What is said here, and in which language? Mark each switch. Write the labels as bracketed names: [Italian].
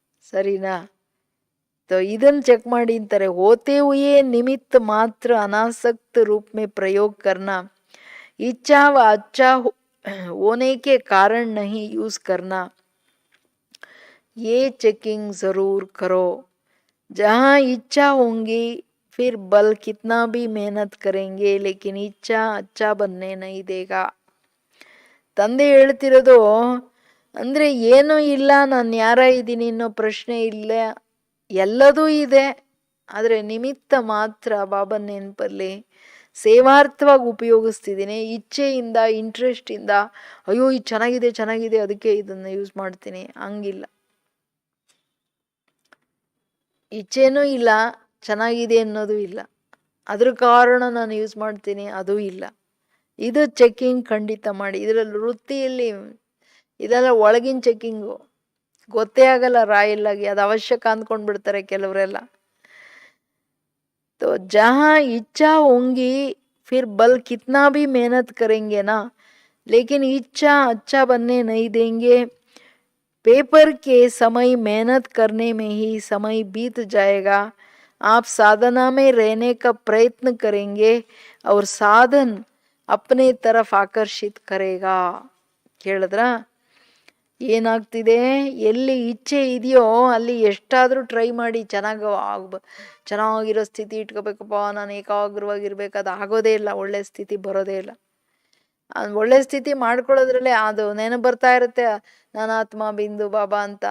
[Kannada] ಸರಿನಾ? ಇದನ್ನು ಚೆಕ್ ಮಾಡಿ ಅಂತಾರೆ. [Hindi] ಹೋತೆ ಹುಯೇ ನಿಮಿತ್ತ ಮಾತ್ರ ಅನಾಸಕ್ತ ರೂಪ ಮೇ ಪ್ರಯೋಗ ಕರ್ನಾ, इच्छा व अच्छा होने के कारण नहीं यूज करना. ये चेकिंग जरूर करो. जहाँ इच्छा होंगी फिर बल कितना भी मेहनत करेंगे लेकिन इच्छा अच्छा बनने नहीं देगा. [Kannada] ತಂದೆ ಹೇಳ್ತಿರೋದು ಅಂದರೆ ಏನೂ ಇಲ್ಲ, ನಾನು ಯಾರ ಇದ್ದೀನಿ ಅನ್ನೋ ಪ್ರಶ್ನೆ ಇಲ್ಲ, ಎಲ್ಲದೂ ಇದೆ. ಆದರೆ ನಿಮಿತ್ತ ಮಾತ್ರ ಬಾಬನ ನೆನಪಲ್ಲಿ ಸೇವಾರ್ಥವಾಗಿ ಉಪಯೋಗಿಸ್ತಿದ್ದೀನಿ. ಇಚ್ಛೆಯಿಂದ, ಇಂಟ್ರೆಸ್ಟಿಂದ, ಅಯ್ಯೋ ಇದು ಚೆನ್ನಾಗಿದೆ ಅದಕ್ಕೆ ಇದನ್ನು ಯೂಸ್ ಮಾಡ್ತೀನಿ, ಹಂಗಿಲ್ಲ. ಇಚ್ಛೆನೂ ಇಲ್ಲ, ಚೆನ್ನಾಗಿದೆ ಅನ್ನೋದು ಇಲ್ಲ, ಅದ್ರ ಕಾರಣ ನಾನು ಯೂಸ್ ಮಾಡ್ತೀನಿ, ಅದೂ ಇಲ್ಲ. ಇದು ಚೆಕ್ಕಿಂಗ್ ಖಂಡಿತ ಮಾಡಿ. ಇದರಲ್ಲಿ ವೃತ್ತಿಯಲ್ಲಿ ಇದೆಲ್ಲ ಒಳಗಿನ ಚೆಕ್ಕಿಂಗು, ಗೊತ್ತೇ ಆಗಲ್ಲ ರಾಯಲ್ಲಾಗಿ, ಅದು ಅವಶ್ಯಕ ಅಂದ್ಕೊಂಡ್ಬಿಡ್ತಾರೆ ಕೆಲವರೆಲ್ಲ. [Hindi] तो जहाँ इच्छा होंगी फिर बल कितना भी मेहनत करेंगे ना, लेकिन इच्छा अच्छा बनने नहीं देंगे. पेपर के समय मेहनत करने में ही समय बीत जाएगा. आप साधना में रहने का प्रयत्न करेंगे और साधन अपने तरफ ಆಕರ್ಷಿತ ಕರೆಗಾ. [Kannada] ಕೇಳಿದ್ರ ಏನಾಗ್ತಿದೆ? ಎಲ್ಲಿ ಇಚ್ಛೆ ಇದೆಯೋ ಅಲ್ಲಿ ಎಷ್ಟಾದರೂ ಟ್ರೈ ಮಾಡಿ ಚೆನ್ನಾಗಿರೋ ಸ್ಥಿತಿ ಇಟ್ಕೋಬೇಕಪ್ಪ, ನಾನು ಏಕಾಗ್ರವಾಗಿರ್ಬೇಕು, ಅದು ಆಗೋದೇ ಇಲ್ಲ, ಒಳ್ಳೆ ಸ್ಥಿತಿ ಬರೋದೇ ಇಲ್ಲ. ಒಳ್ಳೆ ಸ್ಥಿತಿ ಮಾಡ್ಕೊಳ್ಳೋದ್ರಲ್ಲೇ ಅದು ನೆನಪು ಬರ್ತಾ ಇರುತ್ತೆ, ನಾನು ಆತ್ಮ ಬಿಂದು ಬಾಬಾ ಅಂತ.